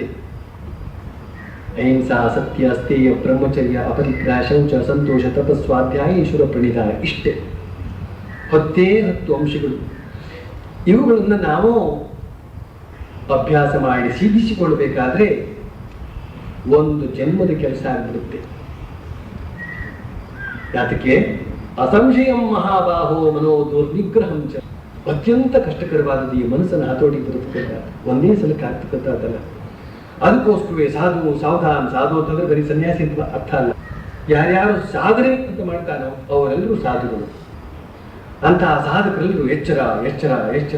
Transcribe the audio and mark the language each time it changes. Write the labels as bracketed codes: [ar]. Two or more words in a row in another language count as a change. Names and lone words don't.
[kn] ಅಹಿಂಸಾ, ಸತ್ಯ, ಸ್ಥೇಯ, ಬ್ರಹ್ಮಚರ್ಯ, ಅಪರಿಗ್ರಹ, ಶೌಚ, ಸಂತೋಷ, ತಪಸ್ವಾಧ್ಯಾಯ, ಈಶ್ವರ ಪ್ರಣಿಧಾನ, ಇಷ್ಟೇ 10 ಅಂಶಗಳು. ಇವುಗಳನ್ನ ನಾವು ಅಭ್ಯಾಸ ಮಾಡಿ ಸಿದ್ಧಿಸಿಕೊಳ್ಬೇಕಾದ್ರೆ ಒಂದು ಜನ್ಮದ ಕೆಲಸ ಆಗಿಬಿಡುತ್ತೆ. [sa] ಯಾತಕ್ಕೆ? ಅಸಂಶಯಂ ಮಹಾಬಾಹೋ ಮನೋ ದುರ್ನಿಗ್ರಹಂ ಚ. [kn] ಅತ್ಯಂತ ಕಷ್ಟಕರವಾದದ್ದು ಈ ಮನಸ್ಸನ್ನು ಹತೋಟಿ ಬರುತ್ತಕ್ಕಂಥ, ಒಂದೇ ಸಲಕ್ಕೆ ಆಗ್ತಕ್ಕಂಥದ್ದಲ್ಲ. ಅದಕ್ಕೋಸ್ಕರವೇ ಸಾಧು ಸಾವಧಾನ. ಸಾಧು ಅಂತಂದ್ರೆ ಬರೀ ಸನ್ಯಾಸಿ ಅಂತ ಅರ್ಥ ಅಲ್ಲ. ಯಾರ್ಯಾರು ಸಾಧನೆ ಅಂತ ಮಾಡ್ತಾನೋ ಅವರೆಲ್ಲರೂ ಸಾಧುಗಳು. ಅಂತಹ ಸಾಧಕರೆಲ್ಲರೂ ಎಚ್ಚರ ಎಚ್ಚರ ಎಚ್ಚರ.